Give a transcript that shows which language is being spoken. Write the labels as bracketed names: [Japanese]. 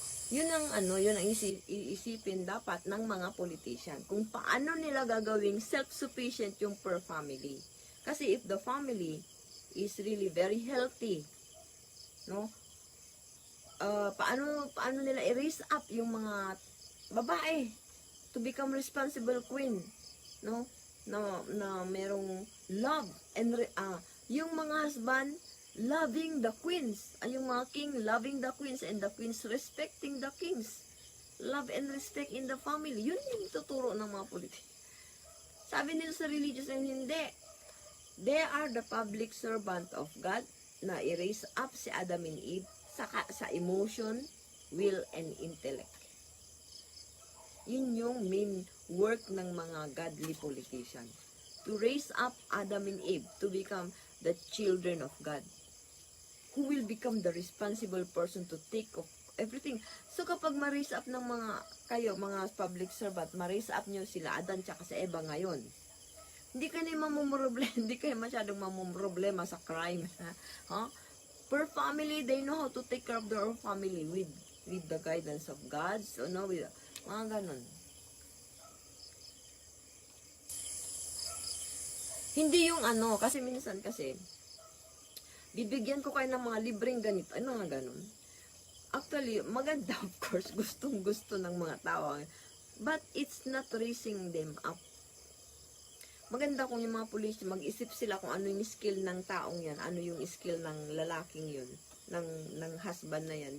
[Filipino] Yun ang yun ang iisipin dapat ng mga politician. Kung paano nila gagawing self-sufficient yung per family. [English] Kasi if the family is really very healthy, no? [Filipino] Paano nila i-raise up yung mga babae [English] to become responsible queen, [Filipino] no? Na merong [English] love and yung mga husband loving the queens, [Filipino] ay yung mga [English] king loving the queens and the queens respecting the kings. Love and respect in the family. [Filipino] Yun yung tuturo ng mga politician. Sabi nila sa religious and hindi. [English] They are the public servant of God [Filipino] na i-raise up si [English] Adam and Eve sa emotion, will, and intellect. [Filipino] Yun yung main work ng mga godly politician. [English] To raise up Adam and Eve to become the children of God. Who will become the responsible person to take of everything. [Filipino] So kapag ma-raise up ng mga public servant, ma-raise up nyo sila Adan tsaka si Eva ngayon, hindi kayo mamumroblema, hindi kayo masyadong mamumroblema sa crime. Huh? [English] Per family, they know how to take care of their own family with the guidance of God. [Filipino] So no, with mga ganun. Hindi yung kasi minsan kasi bibigyan ko kayo ng mga libreng ganito. Ano nga ganun? Actually, maganda of course, gustong-gusto ng mga tao. [English] But it's not raising them up. [Filipino] Maganda kung yung mga pulis, mag-isip sila kung ano yung skill ng taong yan, ano yung skill ng lalaking yun, ng husband na yan.